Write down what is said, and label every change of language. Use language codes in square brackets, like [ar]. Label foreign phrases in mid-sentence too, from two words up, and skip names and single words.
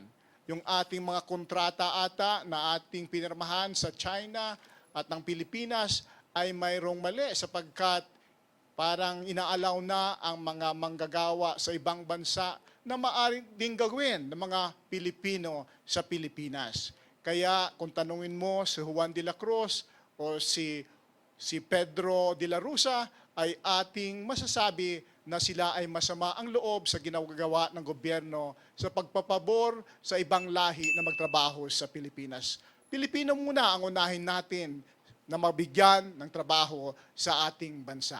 [tl] Yung ating mga kontrata ata na ating pinirmahan sa China at ng Pilipinas ay mayroong mali sapagkat parang inaalaw na ang mga manggagawa sa ibang bansa na maaari ding gawin ng mga Pilipino sa Pilipinas. Kaya kung tanungin mo si Juan de la Cruz o si Pedro de la Rosa, ay ating masasabi na sila ay masama ang loob sa ginagawa ng gobyerno sa pagpapabor sa ibang lahi na magtrabaho sa Pilipinas. Pilipino muna ang unahin natin na mabigyan ng trabaho sa ating bansa.